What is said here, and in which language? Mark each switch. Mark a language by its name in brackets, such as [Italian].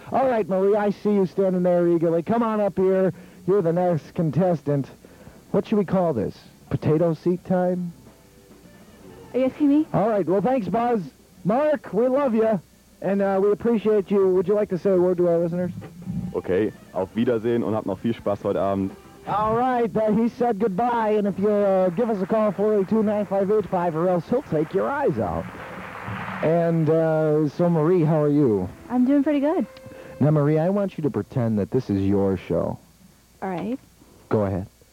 [English] All right, Marie, I see you standing there eagerly. Come on up here. You're the next contestant. What should we call this? Potato seat time? Are you asking me? All right. Well, thanks, Buzz. Mark, we love you. And we appreciate you. Would you like to say a word to our listeners? Okay. [German] Auf Wiedersehen und habt noch viel Spaß heute Abend. [English] All right. He said goodbye. And if you give us a call, 482-9585, or else he'll take your eyes out. And so, Marie, how are you? I'm doing pretty good. Now, Marie, I want you to pretend that this is your show. All right. Go ahead.